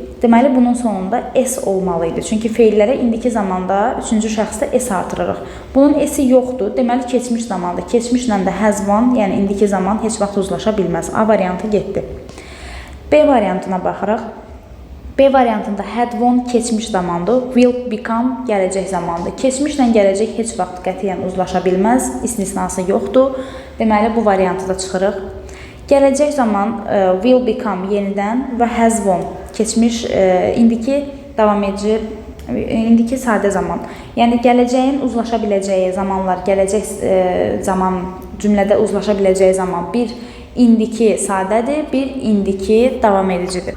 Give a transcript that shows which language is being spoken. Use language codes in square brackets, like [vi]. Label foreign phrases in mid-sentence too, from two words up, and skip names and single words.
[az] Deməli, bunun sonunda S olmalı idi. Çünki feillərə indiki zamanda 3-cü şəxsdə S artırırıq. Bunun S-i yoxdur. Deməli, keçmiş zamanda. Keçmişlə də [en] has one, [az] yəni indiki zaman heç vaxt uzlaşa bilməz. A variantı getdi. B variantına baxırıq. B variantında [en] had one [az] keçmiş zamandır. [en] Will become [az] gələcək zamandır. Keçmişlə gələcək heç vaxt qətiyyən uzlaşa bilməz. İstisnası yoxdur. Deməli, bu variantı da çıxırıq. Gələcək zaman [en] will become [az] yenidən və [en] has one [az] keçmiş, indiki davam edici, indiki sadə zaman. Yəni, gələcəyin uzlaşa biləcəyi zamanlar, gələcək zaman, cümlədə uzlaşa biləcəyi zaman bir indiki sadədir, bir indiki davam edicidir.